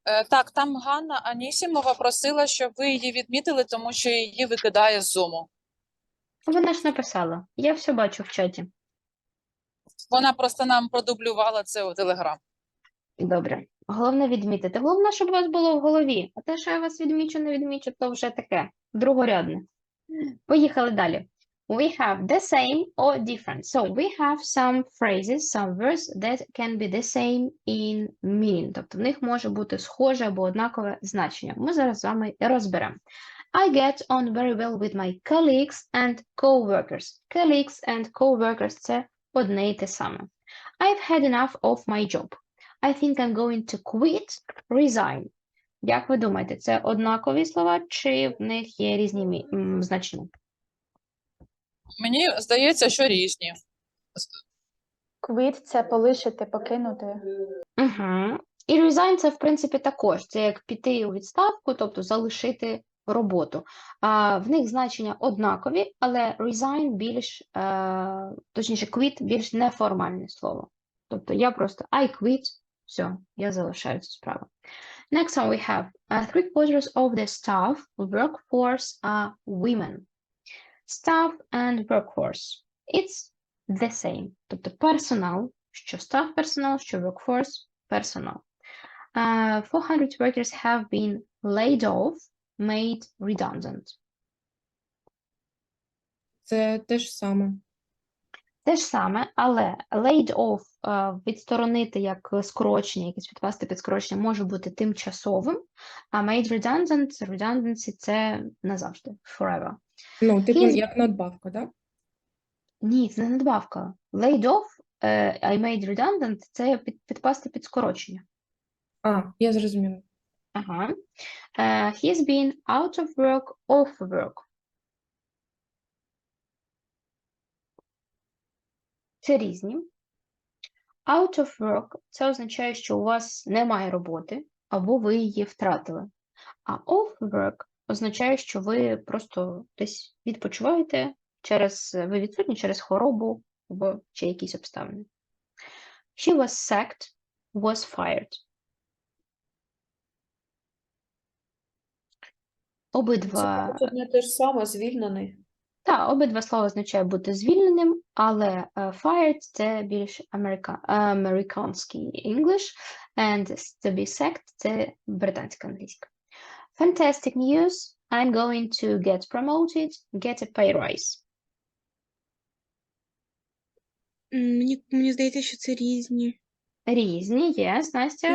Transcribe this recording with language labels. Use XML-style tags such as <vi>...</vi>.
<uk>Так, там Ганна Анісімова просила, щоб ви її відмітили, тому що її викидає з Zoom. Вона ж написала. Я все бачу в чаті. Вона просто нам продублювала це у Telegram. Добре. Головне відмітити. Головне, щоб у вас було в голові. А те, що я вас відмічу, не відмічу, то вже таке. Другорядне. Поїхали далі.</uk> <en>We have the same or different. So we have some phrases, some words that can be the same in meaning.</en> <uk>Тобто в них може бути схоже або однакове значення. Ми зараз з вами розберемо.</uk> <en>I get on very well with my colleagues and co-workers.</en> <uk>Colleagues and co-workers – це одне й те саме.</uk> <en>I've had enough of my job. I think I'm going to quit, resign.</en> <uk>Як ви думаєте, це однакові слова, чи в них є різні значення? Мені здається, що різні. Quit – це полишити, покинути. Угу. І resign – це, в принципі, також. Це як піти у відставку, тобто залишити роботу. В них значення однакові, але resign більш, точніше, quit більш неформальне слово. Тобто я просто</uk> <en>I quit,</en> <uk>все, я залишаю цю справу.</uk> <en>Next one we have 3/4 of the staff workforce are women. Staff and workforce. It's the same.</en> <uk>Тобто персонал, що staff персонал, що workforce персонал.</uk> <en>400 workers have been laid off, made redundant.</en> <uk>Це те ж саме. Те ж саме, але laid off відсторонити як скорочення, якесь підкласти під скорочення може бути тимчасовим, а made redundant, redundancy – це назавжди, forever. Ну, типу, як надбавка, так? Ні, це не надбавка. Laid off, I made redundant – це підкласти під скорочення. Я зрозуміла. Ага.</uk> <en>He's been out of work, off work.</en> <uk>Це різні. Out of work – це означає, що у вас немає роботи, або ви її втратили. А off work означає, що ви просто десь відпочиваєте, ви відсутні через хворобу або чи якісь обставини.</uk> <en>She was sacked, was fired.</en> <uk>Обидва... Це одне те ж саме, звільнений. Так, обидва слова означають бути звільненим, але fired – це більш американський English,</uk> <en>and to be sacked</en> <uk>– це британська англійська.</uk> <en>Fantastic news, I'm going to get promoted, get a pay rise.</en> <uk>Мені здається, що це різні. Різні, yes, Настя,</uk>